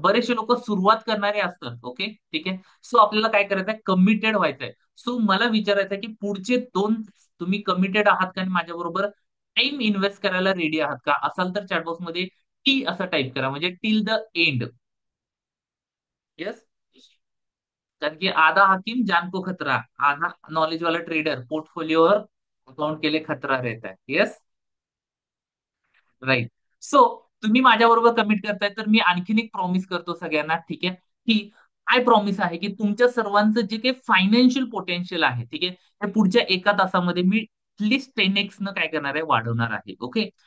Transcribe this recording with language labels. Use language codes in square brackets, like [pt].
[mr] बरेचसे लोक सुरुवात करणारे असतात. ओके, ठीक आहे. सो आपल्याला काय करायचं आहे, कमिटेड व्हायचंय. सो मला विचारायचं आहे की पुढचे 2 तुम्ही कमिटेड आहात का आणि माझ्याबरोबर टाइम इन्व्हेस्ट करायला रेडी आहात का? असाल तर चॅटबॉक्स मध्ये टी असं टाईप करा, म्हणजे [en] Till the end. Yes. [hi] कारण की आधा हकीम जान को खतरा, आधा नॉलेज वाला ट्रेडर पोर्टफोलियो और अकाउंट के लिए खतरा रहता है. [en] Yes. Right. [mr] सो तुम्ही माझ्या बरोबर कमिट करताय तर मी आणखीन एक प्रॉमिस करतो सगळ्यांना, ठीक आहे, की काय प्रॉमिस आहे की तुमच्या सर्वांचं जे काही फायनान्शियल पोटेन्शियल आहे, ठीक आहे, हे पुढच्या 1 तासामध्ये मी ऍटलीस्ट 10x न काय करणार आहे, वाढवणार आहे. ओके.